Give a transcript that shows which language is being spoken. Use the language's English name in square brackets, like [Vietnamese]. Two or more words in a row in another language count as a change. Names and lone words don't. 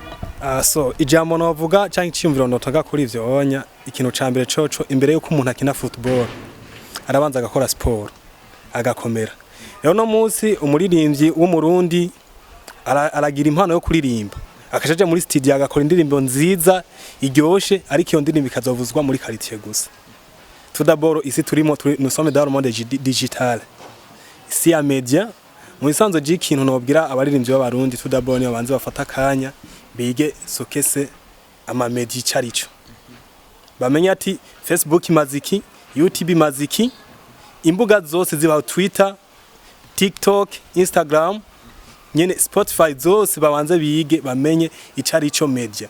[Rundi] So ijambo novuga cyangwa icyumviro ndotaga kuri ivyo onya ikintu cambere coco imbere yuko umuntu akina football arabanza agakora sport agakomera. Rero no munsi umuririmbyi w'umurundi aragira impano yo kuririmba akashaje muri studio agakora indirimbo nziza iryoshe ariko iyo ndirimbo ikazovuzwa muri quartier gusa. [French] Tout d'abord ici nous sommes dans le monde digital. [Rundi] Ici ya media mu bisanzwe ikintu nobwira abaririmbyi b'abarundi [French] tout d'abord [Rundi] ni babanze bafata kanya bige sokese ama media carico. Bamenya ati Facebook maziki, YouTube maziki, imbuga zose ziba Twitter, TikTok, Instagram, nyene Spotify zose babanze bige bamenye icarico media.